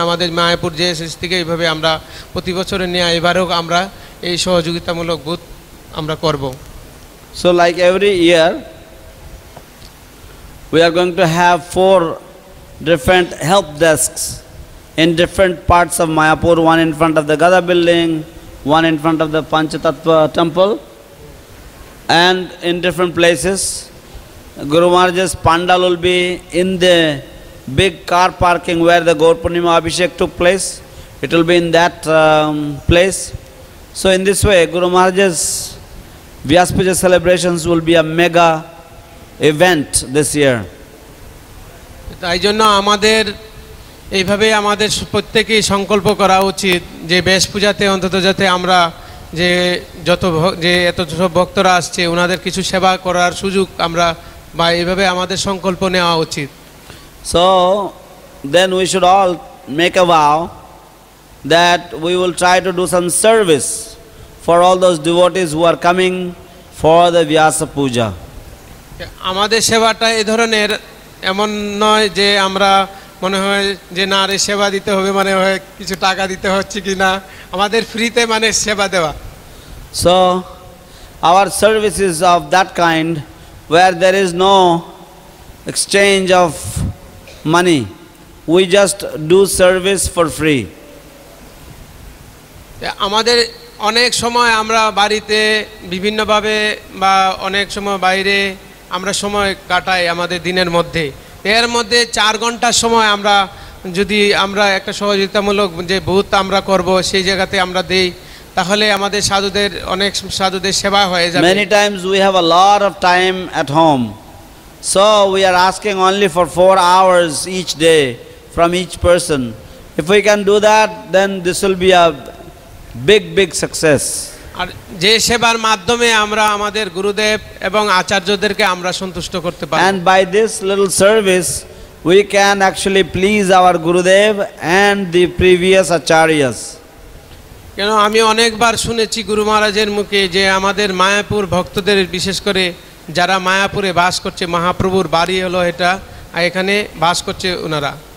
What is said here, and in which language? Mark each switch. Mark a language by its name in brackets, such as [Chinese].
[Bangla] আমাদের মায়াপুর জেএসএস থেকে এইভাবে আমরা প্রতি বছরের নিয়ে এবারেও আমরা এই সহযোগিতামূলক বুথ আমরা করব। [English] So like every year, we are going to have 4 different help desks in different parts of Mayapur, one in front of the Gada building, one in front of the Panchatattva temple, and in different places. Guru Maharaj's pandal will be in the big car parking where the Gaur Purnima Abhishek took place. It will be in that place. So in this way, Guru Maharaj's Vyas Puja celebrations will be a mega event this year. [Bangla] তাই জন্য আমাদের এইভাবে আমাদের প্রত্যেকেই সংকল্প করা উচিত যে বেশ পূজাতে অন্তত যাতে আমরা যে এত সব ভক্তরা আসছে ওনাদের কিছু সেবা করার সুযোগ আমরা বা এইভাবে আমাদের সংকল্প নেওয়া উচিত। [English] So then we should all make a vow that we will try to do some service for all those devotees who are coming for the Vyasa Puja. [Bangla] আমাদের সেবাটা এই ধরনের এমন নয় যে আমরা মনে হয় যে না রে সেবা দিতে হবে মানে হয় কিছু টাকা দিতে হচ্ছে কি না, আমাদের ফ্রিতে মানে সেবা দেওয়া। [English] So our service is of that kind where there is no exchange of money. We just do service for free. [Bangla] আমাদের অনেক সময় আমরা বাড়িতে বিভিন্নভাবে বা অনেক সময় বাইরে আমরা সময় কাটাই আমাদের দিনের মধ্যে, এর মধ্যে 4 ঘন্টার সময় আমরা যদি আমরা একটা সহযোগিতামূলক যে বুথ আমরা করব সেই জায়গাতে আমরা দেই তাহলে আমাদের সাধুদের অনেক সাধুদের সেবা হয়ে যাবে। [English] Many times we have a lot of time at home, so we are asking only for 4 hours each day from each person. If we can do that, then this will be a big success. [Bangla] আর যে সেবার মাধ্যমে আমরা আমাদের গুরুদেব এবং আচার্যদেরকে আমরা সন্তুষ্ট করতে পারি। [English] And by this little service we can actually please our Gurudev and the previous acharyas. [Bangla] কেন আমি অনেকবার শুনেছি গুরু মহারাজের মুখে যে আমাদের মায়াপুর ভক্তদের বিশেষ করে যারা মায়াপুরে বাস করছে, মহাপ্রভুর বাড়ি হলো এটা, আর এখানে বাস করছে ওনারা।